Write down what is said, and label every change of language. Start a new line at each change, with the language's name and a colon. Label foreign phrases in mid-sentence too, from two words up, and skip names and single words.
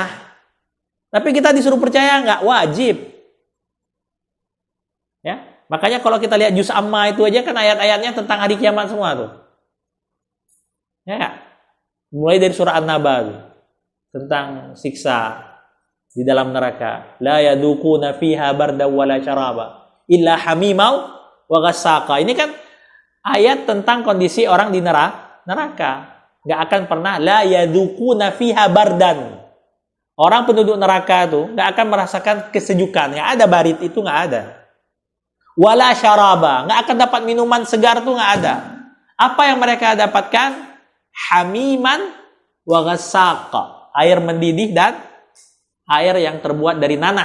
Indonesian: Tapi kita disuruh percaya nggak? Wajib. Ya. Makanya kalau kita lihat juz amma itu aja kan ayat-ayatnya tentang hari kiamat semua tuh. Ya. Mulai dari surah An-Naba tuh, tentang siksa di dalam neraka.
Arabic: لا يذوقون فيها بردا ولا شرابا إلا حميما وغساقا.
Indonesian: Ini kan ayat tentang kondisi orang di neraka. Enggak akan pernah
Arabic: لا يذوقون فيها بردا.
Indonesian: Orang penduduk neraka tuh enggak akan merasakan kesejukan. Enggak ada barit itu, enggak ada.
Arabic: ولا شرابا,
Indonesian: nggak akan dapat minuman segar tuh nggak ada. Apa yang mereka dapatkan?
Arabic: حميما وغساقا,
Indonesian: air mendidih dan air yang terbuat dari nanah.